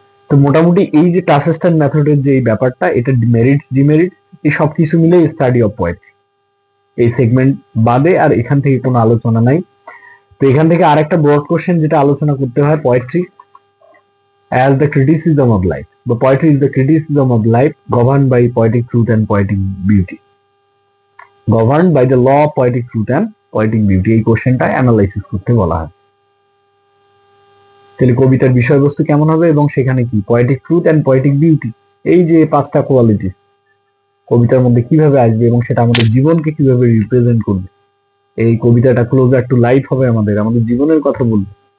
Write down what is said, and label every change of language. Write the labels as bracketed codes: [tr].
[bn] তো মোটামুটি এই যে টাস্ক অ্যাসিস্ট্যান্ট মেথডের যে এই ব্যাপারটা, এটা মেরিটস ডিমেরিটস এই সবকিছু মিলে স্টাডি অফ পোয়েট্রি। এই সেগমেন্ট বাদে আর এখান থেকে কোনো আলোচনা নাই। তো এখান থেকে আরেকটা ব্রড কোশ্চেন যেটা আলোচনা করতে হয়, poetry [en] as the criticism of life. The poetry is the criticism of life governed by poetic truth and poetic beauty. Governed by the law of poetic truth and poetic beauty. [bn] এই কোশ্চেনটা analysis করতে বলা হয়। তাহলে কবিতার বিষয়বস্তু কেমন হবে এবং সেখানে কি poetic truth and poetic beauty, এই যে পাঁচটা কোয়ালিটিস কবিতার মধ্যে কিভাবে আসবে এবং সেটা আমাদের জীবনকে কিভাবে রিপ্রেজেন্ট করবে। এই কবিতাটা ক্লোজার টু লাইফ হবে, আমাদের জীবনের কথা বলবে।